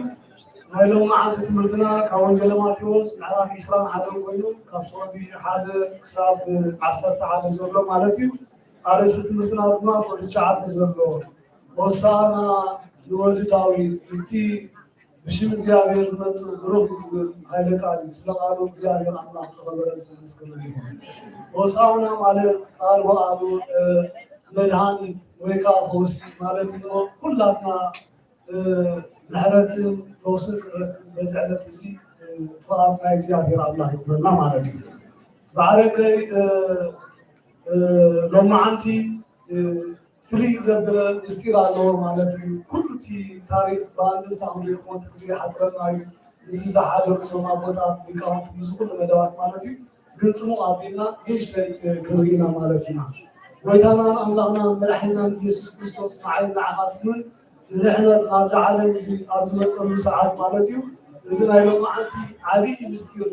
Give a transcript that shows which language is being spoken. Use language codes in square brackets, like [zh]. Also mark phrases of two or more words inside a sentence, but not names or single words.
[ti] ናይ ሎማዓንቲ ትምህርትና ካብ ወንጌለ ማቴዎስ ምዕራፍ 21 ኮይኑ ካብ ሶቲ 1 ክሳብ 11 ዘሎ ማለት እዩ። ኣርእስቲ ትምህርትና ድማ ወዲ 9 ዘሎ ሆሳዕና ንወዲ ዳዊት እቲ ብሽም እግዚአብሔር ዝመጽእ ብሩህ ዝብል ኃይለ ቃል ስለ ቃሉ እግዚአብሔር አምላክ ተኸበረ ይመስገን ይሁን። ሆሳዕና ማለት ቃል በቃሉ መድኃኒት ወይ ከዓ ፈውሲ ማለት ነው። ሁላትና ምሕረትን ፈውስን ክንረክብ በዚ ዕለት እዚ ፍቃድ ናይ እግዚአብሔር አምላክ ይሁንና ማለት እዩ። ባዕረከይ ሎማዓንቲ ፍልይ ዘበለ ምስጢር ኣለዎ ማለት እዩ። ኩሉ እቲ ታሪክ ብኣንድምታ ክንሪኦ እሞ እቲ ግዜ ሓፅረና እዩ። እዚ ዝሓለሩ ዞም ኣቦታት ሊቃውንቲ ምስ ኩሉ መደባት ማለት እዩ። ግን ፅሙቕ ኣቢልና ንእሽተይ ክንርኢና ማለት ኢና። ጎይታናን ኣምላኽናን መድሓኒትናን ኢየሱስ ክርስቶስ ንዓይ ንዓኻትኩምን ንድሕነት ናብዚ ዓለም እዚ ኣብ ዝመፀሉ ሰዓት ማለት እዩ። እዚ ናይ ሎማዓንቲ ዓብይ ምስጢር